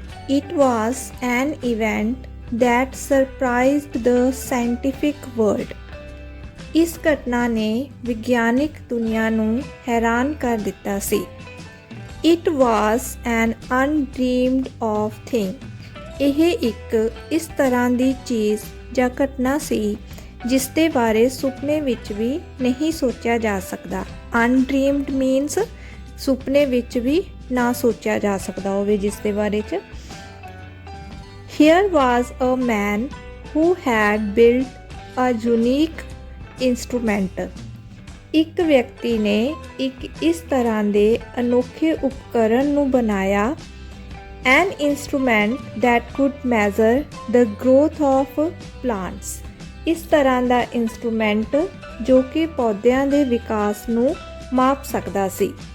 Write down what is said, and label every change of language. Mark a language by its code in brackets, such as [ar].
[en] It was an event that surprised the scientific world. [pa] ਇਸ ਘਟਨਾ ਨੇ ਵਿਗਿਆਨਿਕ ਦੁਨੀਆ ਨੂੰ ਹੈਰਾਨ ਕਰ ਦਿੱਤਾ ਸੀ। [en] It was an undreamed of thing. [pa] ਇਹ ਇੱਕ ਇਸ ਤਰ੍ਹਾਂ ਦੀ ਚੀਜ਼ ਜਾਂ ਘਟਨਾ ਸੀ ਜਿਸ ਦੇ ਬਾਰੇ ਸੁਪਨੇ ਵਿੱਚ ਵੀ ਨਹੀਂ ਸੋਚਿਆ ਜਾ ਸਕਦਾ। ਅਨਡ੍ਰੀਮਡ ਮੀਨਸ ਸੁਪਨੇ ਵਿੱਚ ਵੀ ਨਾ ਸੋਚਿਆ ਜਾ ਸਕਦਾ ਹੋਵੇ ਜਿਸ ਦੇ ਬਾਰੇ 'ਚ। [en] Here was a man who had built a unique instrument. [pa] ਇੱਕ ਵਿਅਕਤੀ ਨੇ ਇੱਕ ਇਸ ਤਰ੍ਹਾਂ ਦੇ ਅਨੋਖੇ ਉਪਕਰਨ ਨੂੰ ਬਣਾਇਆ। [en] An instrument that could measure the growth of plants. [pa] ਇਸ ਤਰ੍ਹਾਂ ਦਾ ਇੰਸਟਰੂਮੈਂਟ ਜੋ ਕਿ ਪੌਦਿਆਂ ਦੇ ਵਿਕਾਸ ਨੂੰ ਮਾਪ ਸਕਦਾ ਸੀ।